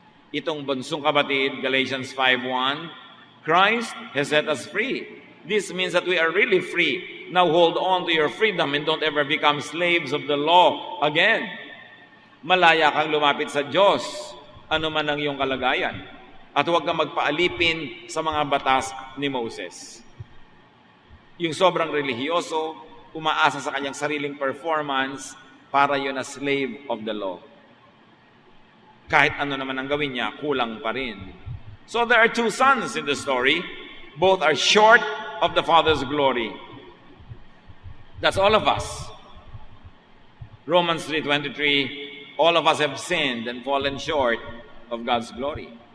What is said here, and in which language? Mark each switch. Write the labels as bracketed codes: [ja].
[tl] Itong bunsong kapatid, [en] Galatians 5:1, Christ has set us free. This means that we are really free. Now hold on to your freedom and don't ever become slaves of the law again. [tl] Malaya kang lumapit sa Diyos, ano man ang iyong kalagayan. At huwag kang magpaalipin sa mga batas ni Moses. Yung sobrang relihiyoso, umaasa sa kanyang sariling performance para yun na [en] slave of the law. [tl] Kahit ano naman ang gawin niya, kulang pa rin. [en] So there are two sons in the story. Both are short of the Father's glory. That's all of us. Romans 3:23, all of us have sinned and fallen short of God's glory.